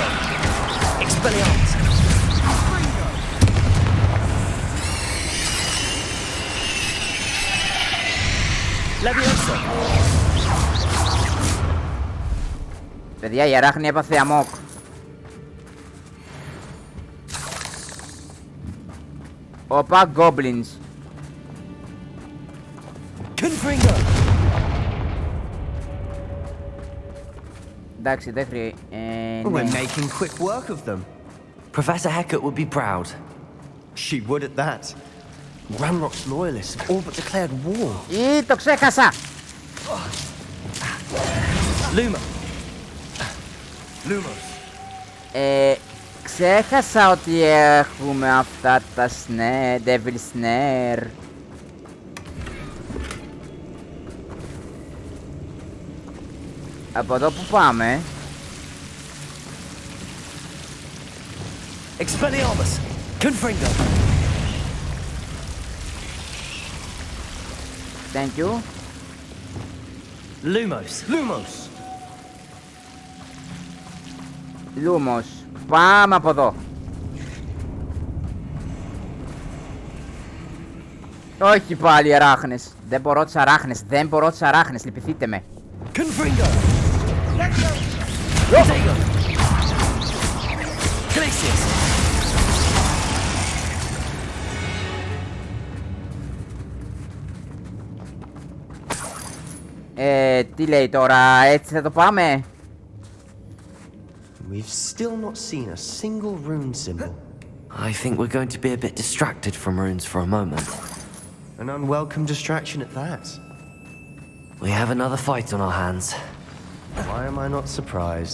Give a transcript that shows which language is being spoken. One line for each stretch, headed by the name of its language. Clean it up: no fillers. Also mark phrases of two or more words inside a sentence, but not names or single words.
Greek: Παιδιά, η αράχνη έπαθε αμόκ. Όπα, goblins. Εντάξει, δεν χρειάζεται.
English: We're making quick work of them. Professor Hecat would be proud. She would at that. Ranrock's loyalists have all but declared war.
Greek: Το ξέχασα! Lumos. Ξέχασα ότι έχουμε αυτά τα Devil Snare. Από εδώ που πάμε... Expelliarmus! Confringo!
English: Thank you.
Greek: Lumos! Lumos! Lumos. Πάμε από εδώ. Όχι πάλι αράχνες. Δεν μπορώ τις αράχνες. Δεν μπορώ τις αράχνες. Λυπηθείτε με. Confringo! Glacius! Τι λέει τώρα, έτσι θα το πάμε?
English: We've still not seen a single rune symbol. I think we're going to be a bit distracted from runes for a moment. An unwelcome distraction at that. We have another fight on our hands. Why am I not surprised?